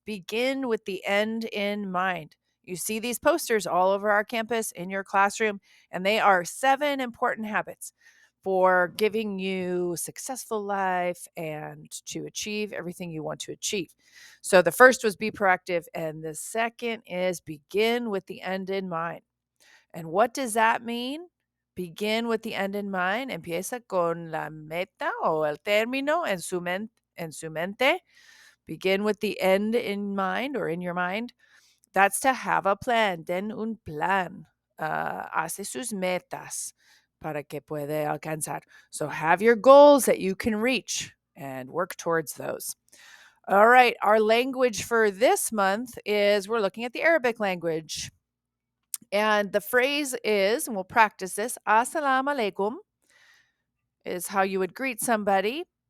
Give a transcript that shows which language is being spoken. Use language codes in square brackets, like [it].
[en] Begin with the end in mind. You see these posters all over our campus in your classroom, and they are 7 important habits for giving you a successful life and to achieve everything you want to achieve. So the first was be proactive, and the second is begin with the end in mind. And what does that mean? Begin with the end in mind. [es] Empieza con la meta o el término en su mente. [en] Begin with the end in mind or in your mind. That's to have a plan. [es] Ten un plan. Hace sus metas para que puede alcanzar. [en] So have your goals that you can reach and work towards those. All right. Our language for this month is we're looking at the Arabic language. And the phrase is, and we'll practice this, Assalamu alaikum is how you would greet somebody.